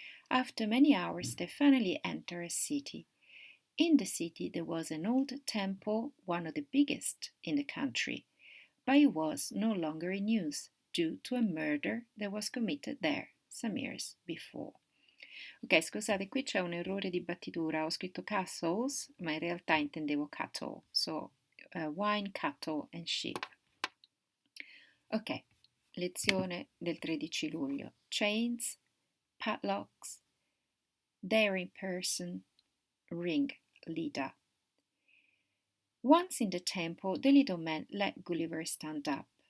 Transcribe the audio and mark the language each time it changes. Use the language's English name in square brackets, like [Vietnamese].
[English] After many hours, they finally entered a city. In the city, there was an old temple, one of the biggest in the country, but it was no longer in use due to a murder that was committed there some years before. [Italian] Ok, scusate, qui c'è un errore di battitura. Ho scritto castles, ma in realtà intendevo cattle. [English] So, wine, cattle and sheep. [Italian] Ok, lezione del 13 luglio. [English] Chains, padlocks, daring person, ring leader. Once in the temple, the little man let Gulliver stand up.